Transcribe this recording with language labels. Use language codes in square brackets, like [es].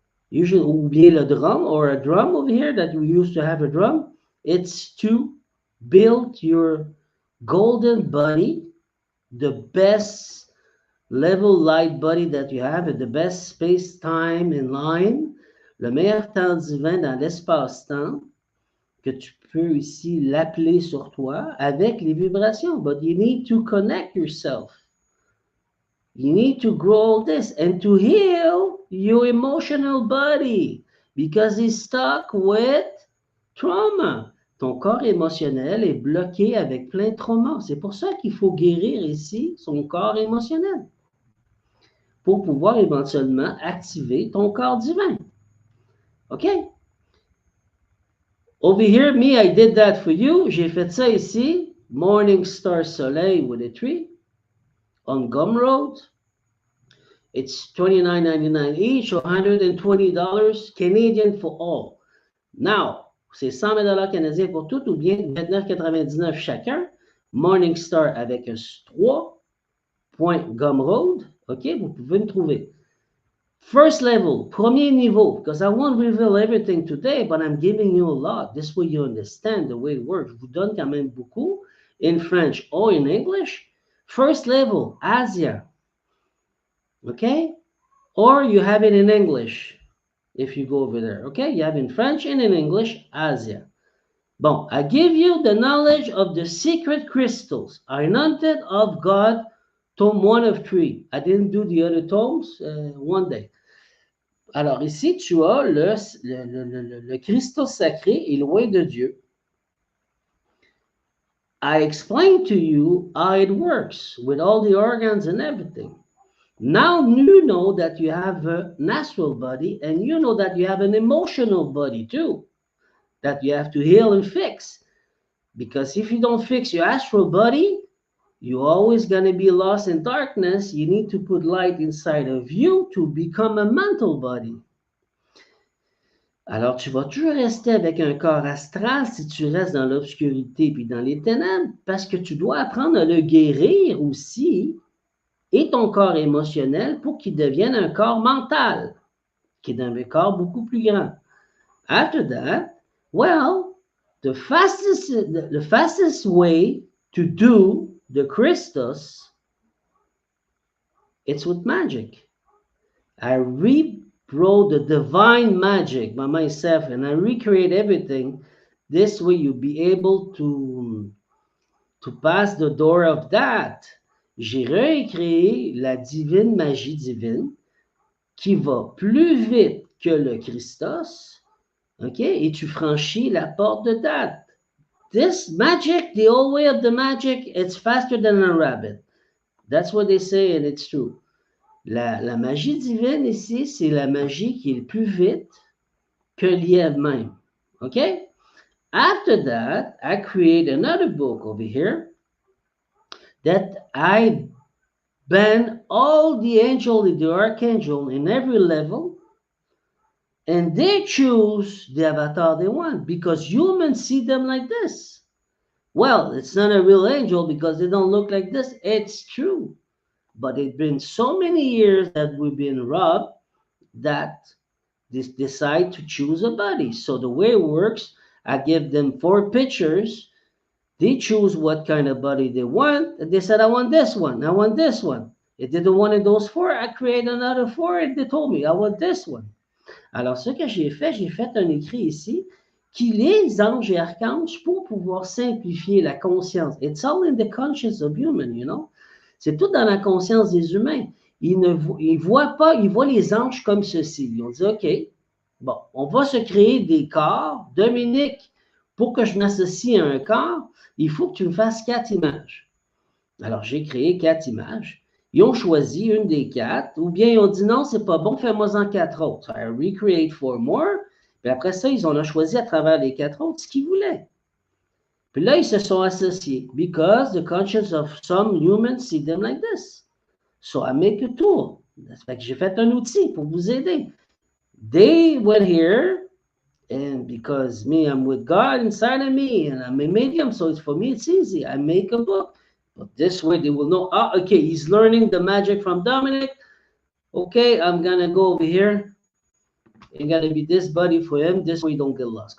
[en] Usually, [fr] ou bien le drum, [en] or a drum over here, that we used to have a drum. It's to build your golden body, the best level light body that you have, and the best space, time, and line, [fr] le meilleur temps divin dans l'espace-temps, que tu peux ici l'appeler sur toi avec les vibrations. [en] But you need to connect yourself. You need to grow all this and to heal your emotional body because it's stuck with trauma. [fr] Ton corps émotionnel est bloqué avec plein de traumas. C'est pour ça qu'il faut guérir ici son corps émotionnel pour pouvoir éventuellement activer ton corps divin. OK? [en] Over here, me, I did that for you. [fr] J'ai fait ça ici. [en] Morning Star Soleil with a tree on Gumroad. It's $29.99 each, or $120 Canadian for all. [fr] Now, c'est 120 dollars canadiens pour tout ou bien 29,99 chacun. Morningstar avec un 3.gumroad. OK, vous pouvez me trouver. [en] First level, [fr] premier niveau, [en] because I won't reveal everything today, but I'm giving you a lot. This way you understand the way it works. [fr] Je vous donne quand même beaucoup [en] in French or in English. First level, Asia. Okay? Or you have it in English if you go over there. Okay? You have in French and in English, Asia. Bon, I give you the knowledge of the secret crystals, anointed of God, tome 1 of 3. I didn't do the other tomes one day. [fr] Alors ici, tu as le cristaux sacré et loin de Dieu. [en] I explained to you how it works with all the organs and everything. Now you know that you have a natural body and you know that you have an emotional body too, that you have to heal and fix. Because if you don't fix your astral body, you're always going to be lost in darkness. You need to put light inside of you to become a mental body. [fr] Alors, tu vas toujours rester avec un corps astral si tu restes dans l'obscurité puis dans les ténèbres, parce que tu dois apprendre à le guérir aussi, et ton corps émotionnel pour qu'il devienne un corps mental, qui est un corps beaucoup plus grand. [en] After that, well, the fastest way to do the crystals, it's with magic. I rewrote the divine magic by myself and I recreate everything. This way you'll be able to pass the door of that. [fr] J'ai recréé la divine magie divine qui va plus vite que le Christos, OK? Et tu franchis la porte de that. [en] This magic, the old way of the magic, it's faster than a rabbit. That's what they say and it's true. [fr] La magie divine ici, c'est la magie qui est plus vite que lièvre même. OK? [en] After that, I create another book over here that I ban all the angel and the archangel in every level, and they choose the avatar they want because humans see them like this. Well, it's not a real angel because they don't look like this. It's true. But it's been so many years that we've been robbed that they decide to choose a body. So the way it works, I give them 4 pictures. They choose what kind of body they want. And they said, I want this one. I want this one. If they don't want those 4, I create another 4 and they told me, I want this one. [fr] Alors, ce que j'ai fait un écrit ici qui les anges et archanges pour pouvoir simplifier la conscience. [en] It's all in the conscience of human, you know. [fr] C'est tout dans la conscience des humains. Ils voient pas, ils voient les anges comme ceci. Ils ont dit, OK, bon, on va se créer des corps. Dominique, pour que je m'associe à un corps, il faut que tu me fasses 4 images. Alors, j'ai créé 4 images. Ils ont choisi une des 4, ou bien ils ont dit non, c'est pas bon, fais-moi-en 4 autres. [en] I recreate 4 more. [fr] Puis après ça, ils ont choisi à travers les 4 autres ce qu'ils voulaient. Puis là, ils se sont associés. [en] Because the conscience of some humans see them like this. So I make a tool. [fr] Ça fait que j'ai fait un outil pour vous aider. [en] They went here, and because me, I'm with God inside of me, and I'm a medium, so for me, it's easy. I make a book. But this way, they will know, oh, okay, he's learning the magic from Dominic. Okay, I'm going to go over here. It's got to be this body for him. This way, you don't get lost.